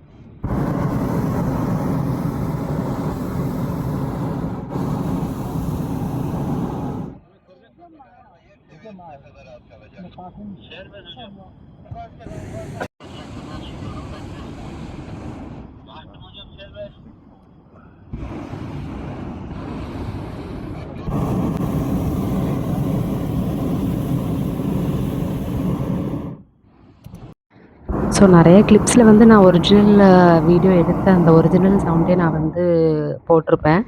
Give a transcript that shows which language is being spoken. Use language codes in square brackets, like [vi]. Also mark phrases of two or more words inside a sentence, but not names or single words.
[tr] Kadar az kalacak. Serbest hocam. Baktım hocam serbest. [ta] ஸோ நிறைய கிளிப்ஸில் வந்து நான் [en] original video [ta] எடுத்து அந்த [en] original sound [ta] நான் வந்து போட்டிருப்பேன்.